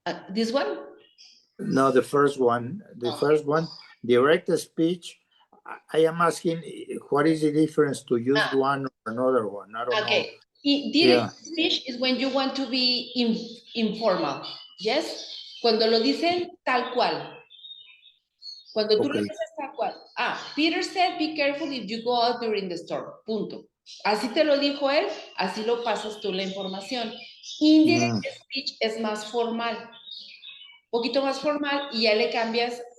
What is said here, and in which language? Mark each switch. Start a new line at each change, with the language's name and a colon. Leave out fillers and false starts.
English: This one? no? The first one. The first one, direct speech. I am asking, what is the difference to use one or another one? I don't know. Direct speech is when you want to be informal. Yes?
Spanish: Cuando lo dicen tal cual. Cuando tú lo dices tal cual.
English: Peter said, be careful if you go out during the storm.
Spanish: Punto. Así te lo dijo él, así lo pasas tú la información. Indirect speech es más formal. Un poquito más formal y ya le cambias.